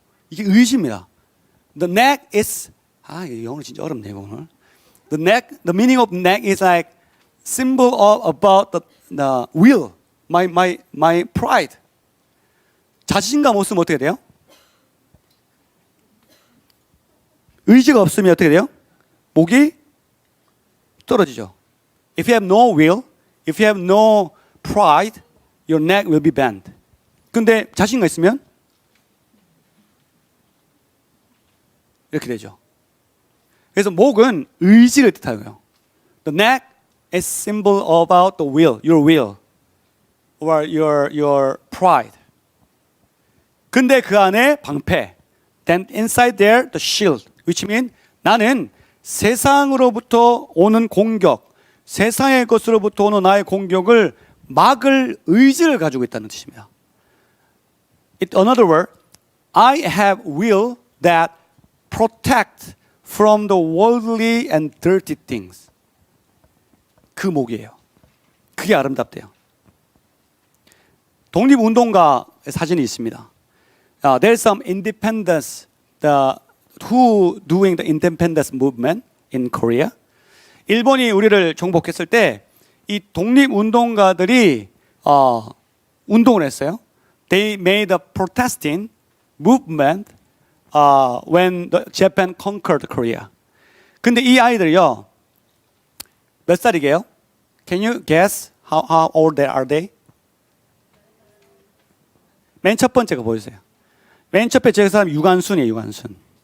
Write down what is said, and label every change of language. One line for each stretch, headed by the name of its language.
Korean: 이게 의지입니다.
English: The neck is
Korean: 이 영어는 진짜 어렵네요, 오늘.
English: The meaning of neck is like symbol of about the will, my pride.
Korean: 자신감 없으면 어떻게 돼요? 의지가 없으면 어떻게 돼요? 목이 떨어지죠.
English: If you have no will, if you have no pride, your neck will be bent.
Korean: 근데 자신감 있으면 이렇게 되죠. 그래서 목은 의지를 뜻하고요.
English: The neck is symbol about the will, your will, or your pride.
Korean: 근데 그 안에 방패.
English: Then inside there the shield, which means
Korean: 나는 세상으로부터 오는 공격, 세상의 것으로부터 오는 나의 공격을 막을 의지를 가지고 있다는 뜻입니다.
English: In other words, I have will that protect from the worldly and dirty things.
Korean: 그 목이에요. 그게 아름답대요. 독립운동가의 사진이 있습니다.
English: There's some independence, who doing the independence movement in Korea.
Korean: 일본이 우리를 정복했을 때 이 독립운동가들이 운동을 했어요.
English: They made a protesting movement when Japan conquered Korea.
Korean: 근데 이 아이들이요, 몇 살이게요?
English: Can you guess how old are they?
Korean: 맨 첫 번째 거 보여주세요. 맨 첫 번째 사람 유관순이에요, 유관순.